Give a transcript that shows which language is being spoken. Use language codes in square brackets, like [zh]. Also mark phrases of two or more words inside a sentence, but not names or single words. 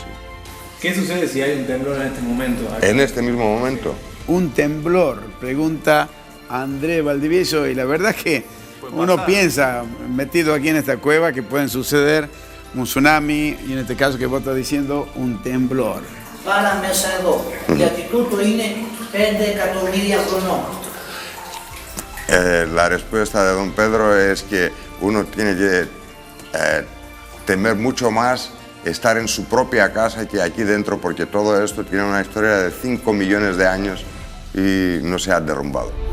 [es] ¿Qué sucede si hay un temblor en este momento? En este mismo momento. Un temblor, pregunta Andrés Valdivieso, y la verdad es que uno piensa, metido aquí en esta cueva, que pueden suceder un tsunami y en este caso que vos estás diciendo, un temblor. [el] Πάρα μέσα εδώ. Γιατί τούτο είναι 5 εκατομμύρια χρονών. [es] La respuesta de don Pedro es que uno tiene que temer mucho más estar en su propia casa que aquí dentro, porque todo esto tiene una historia de 5 millones de años y no se ha derrumbado.